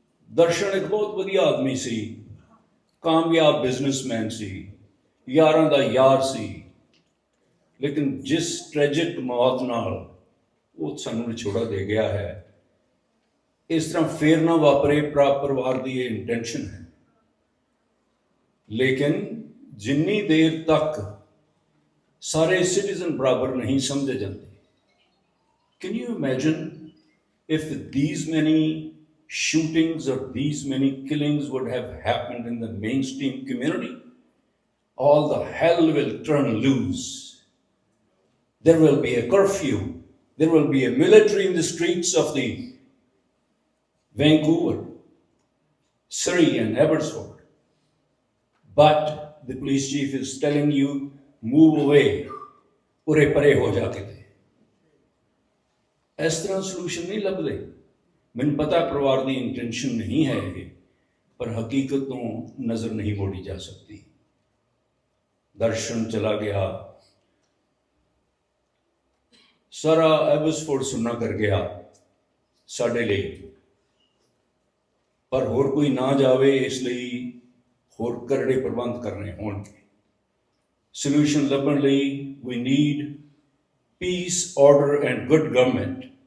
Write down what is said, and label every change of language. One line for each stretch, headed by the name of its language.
Punjabi: ਦਰਸ਼ਨ ਇੱਕ ਬਹੁਤ ਵਧੀਆ ਆਦਮੀ ਸੀ, ਕਾਮਯਾਬ ਬਿਜ਼ਨਸਮੈਨ ਸੀ, ਯਾਰਾਂ ਦਾ ਯਾਰ ਸੀ, ਲੇਕਿਨ ਜਿਸ ਟ੍ਰੈਜਿਕ ਮੌਤ ਨਾਲ ਉਹ ਸਾਨੂੰ ਵਿਛੋੜਾ ਦੇ ਗਿਆ ਹੈ, ਇਸ ਤਰ੍ਹਾਂ ਫੇਰ ਨਾ ਵਾਪਰੇ। ਪਰਿਵਾਰ ਦੀ ਇਹ ਇੰਟੈਂਸ਼ਨ ਹੈ, ਲੇਕਿਨ ਜਿੰਨੀ ਦੇਰ ਤੱਕ ਸਾਰੇ ਸਿਟੀਜ਼ਨ ਬਰਾਬਰ ਨਹੀਂ ਸਮਝੇ ਜਾਂਦੇ।
English: Can you imagine if these many shootings or these many killings would have happened in the mainstream community? All the hell will turn loose. There will be a curfew. There will be a military in the streets of the Vancouver, Surrey and Abbotsford. But the police chief is telling you, move away,
Punjabi: ure pare ho ja kite। ਇਸ ਤਰ੍ਹਾਂ solution ਨਹੀਂ ਲੱਭਦੇ। ਮੈਨੂੰ ਪਤਾ ਪਰਿਵਾਰ ਦੀ intention ਨਹੀਂ ਹੈ ਇਹ, ਪਰ ਹਕੀਕਤ ਤੋਂ ਨਜ਼ਰ ਨਹੀਂ ਮੋੜੀ ਜਾ ਸਕਦੀ। ਦਰਸ਼ਨ ਚਲਾ ਗਿਆ, ਸਾਰਾ ਐਬਸਫੋਰਡ ਸੁਣਨਾ ਕਰ ਗਿਆ ਸਾਡੇ ਲਈ, ਪਰ ਹੋਰ ਕੋਈ ਨਾ ਜਾਵੇ, ਇਸ ਲਈ ਹੋਰ ਕਰੜੇ ਪ੍ਰਬੰਧ ਕਰਨੇ ਹੋਣਗੇ। ਸੋਲੂਸ਼ਨ ਲੱਭਣ ਲਈ
English: we need peace, order and good government.